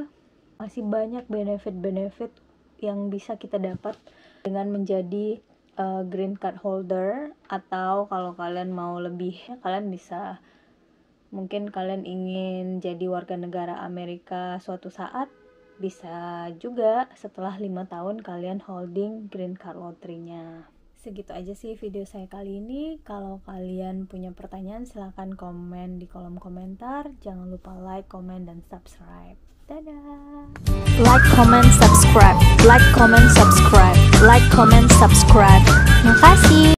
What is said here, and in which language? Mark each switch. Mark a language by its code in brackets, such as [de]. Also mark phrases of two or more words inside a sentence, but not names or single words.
[id] Masih banyak benefit-benefit yang bisa kita dapat dengan menjadi [en] green card holder. [id] Atau kalau kalian mau lebih, kalian bisa, mungkin kalian ingin jadi warga negara Amerika suatu saat, bisa juga setelah 5 tahun kalian [en] holding green card lottery- [id] nya. Segitu aja sih video saya kali ini. Kalau kalian punya pertanyaan silahkan komen di kolom komentar. Jangan lupa [en] like, comment, [id] dan subscribe. Dadah! [en] Like, comment, subscribe. Like, comment, subscribe. Like, comment, subscribe. [id] Makasih.